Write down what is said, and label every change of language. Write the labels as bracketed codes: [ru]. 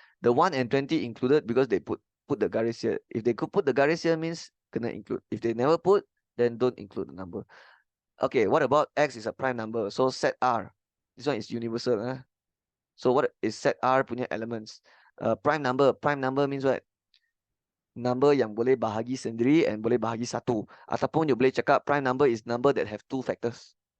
[en] The 1 and 20 included because they put the garis here. If they could put the garis here, means gonna include. If they never put, then don't include the number. Okay, what about X is a prime number? So set R. This one is universal. So what is set R punya elements? Prime number means what? [ms] Number yang boleh bahagi sendiri and boleh bahagi satu. [en] Ataupun you boleh cakap prime number is number that have 2 factors.